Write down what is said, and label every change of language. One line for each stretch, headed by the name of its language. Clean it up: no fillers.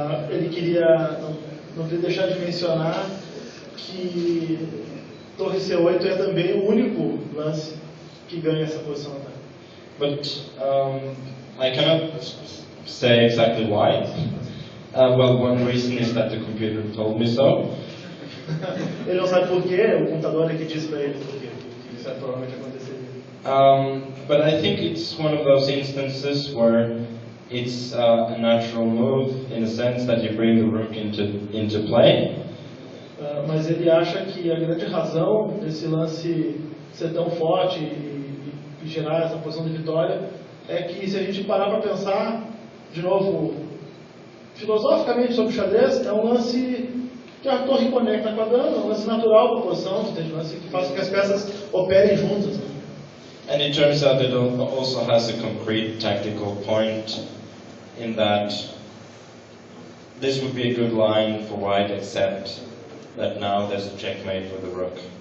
Portuguese: Ele queria, não queria deixar de mencionar que torre c8 é também o único lance que ganha essa posição. Tá?
English: But I cannot say exactly why. Well, one reason is that the computer told me so.
Portuguese: Ele não sabe por quê, o computador é que diz para ele por quê. Isso provavelmente aconteceria.
English: But I think it's one of those instances where it's a natural move in the sense that you bring the rook into play.
Portuguese: Mas ele acha que a grande razão desse lance ser tão forte e gerar essa posição de vitória é que se a gente parar para pensar, de novo, filosoficamente sobre o xadrez, é um lance que a torre conecta com a dama, é um lance natural da posição, um lance que faz com que as peças operem juntas.
English: And it turns out it also has a concrete tactical point in that this would be a good line for white, except that now there's a checkmate for the rook.